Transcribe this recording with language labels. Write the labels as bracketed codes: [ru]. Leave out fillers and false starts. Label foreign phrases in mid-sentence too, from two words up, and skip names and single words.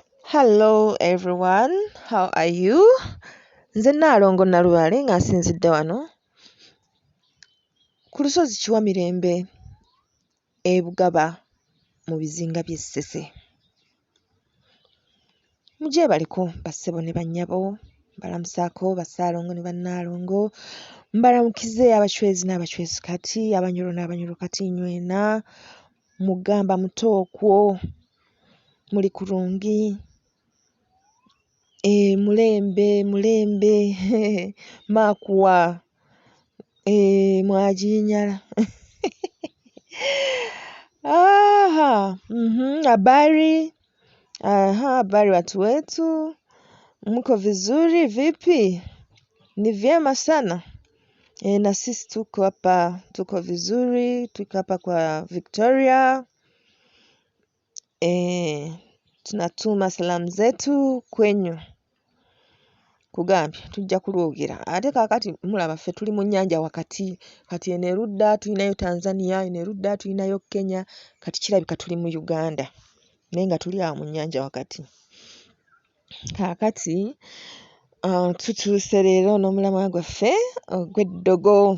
[en] Hello everyone, how are you? [lg] Nze Nnaalongo Nalubale nga nsinzidde wano ku lusozi Kiwamirembe e Bugaba mu bizinga by'e Ssese. Mugyebaliko bassebo ne bannyabo, mbalamusaako Bassaalongo ne Bannaalongo, mbalamukize abacwezi n'abacwezikati, Abanyoro n'Abanyolokati nywena, [nyo] mugamba mutookwo, muli kulungi, mulembe makuwa, mwajinyala. [sw] Habari? Habari watu wetu, mko vizuri vipi? Ni vyema sana. Na sisi tuko hapa, tuko vizuri, tuko hapa kwa Victoria. Tunatuma salamu zetu kwenyu. [lg] Kugambye tujja kulwogira ate kaakati mulaba ffe tuli mu nnyanja wakati, kati eno erudda tulinayo Tanzania, eno erudda tulinayo Kenya, kati kirabika tuli mu Uganda naye nga tuli awo mu nnyanja wakati. Kaakati tutuuse leero n'omulamwa gwaffe ogw'eddogo.